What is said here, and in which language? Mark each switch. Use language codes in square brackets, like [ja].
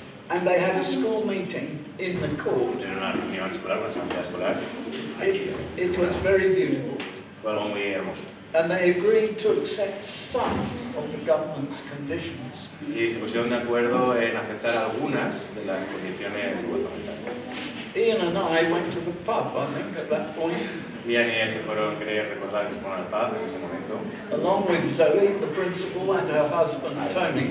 [en] And they had a school meeting in the court. [es] En una reunión escolar, una asamblea escolar, aquí. [en] It was very beautiful. [es] Fue algo muy hermoso. [en] And they agreed to accept some of the government's conditions. [es] Y se pusieron de acuerdo en aceptar algunas de las condiciones gubernamentales. [en] Ian and I went to the pub, I think, at that point, [es] Ian y él se fueron, quería recordar que se fueron al pub en ese momento, [en] along with Zoe, the principal, and her husband, Tony.